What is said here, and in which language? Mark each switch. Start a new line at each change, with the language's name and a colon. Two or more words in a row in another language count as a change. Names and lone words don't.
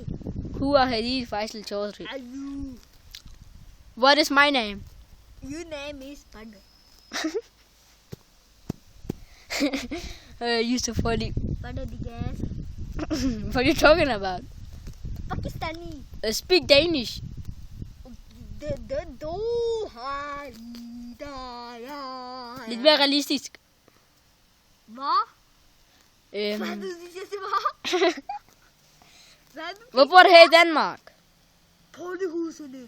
English: Who are Hadid Faisal Chaudhary? And you? What is my name? Your name is Panda. You so funny. Panda the gas. What are you talking about? Pakistani. Speak Danish.
Danish: Lidt mere realistisk. Hvad? Hvad du siger til mig? Hvor bor du her i Danmark? Pottehusene.